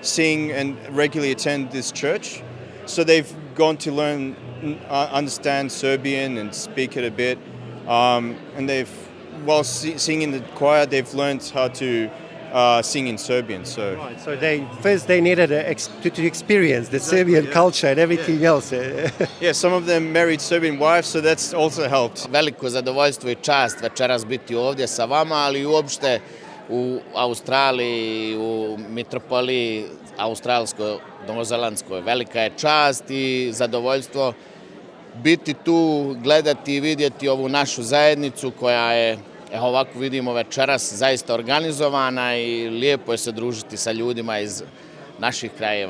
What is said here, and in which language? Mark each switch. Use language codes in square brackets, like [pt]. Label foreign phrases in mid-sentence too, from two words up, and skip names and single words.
[en] sing and regularly attend this church. So they've gone to learn, understand Serbian and speak it a bit. And while singing the choir, they've learned how to sing in Serbian. So, right, so they needed to experience the Serbian culture and everything else. Yeah, some of them married Serbian wives, so that's also helped. [sr] Veliko zadovoljstvo i čast večeras biti ovdje sa vama, ali i uopšte u Australiji, u mitropoliji australsko-novozelandskoj. Velika je čast i zadovoljstvo biti tu, gledati i vidjeti ovu našu zajednicu koja je, evo ovako vidimo večeras, zaista organizovana i lijepo je se družiti sa ljudima iz naših krajeva.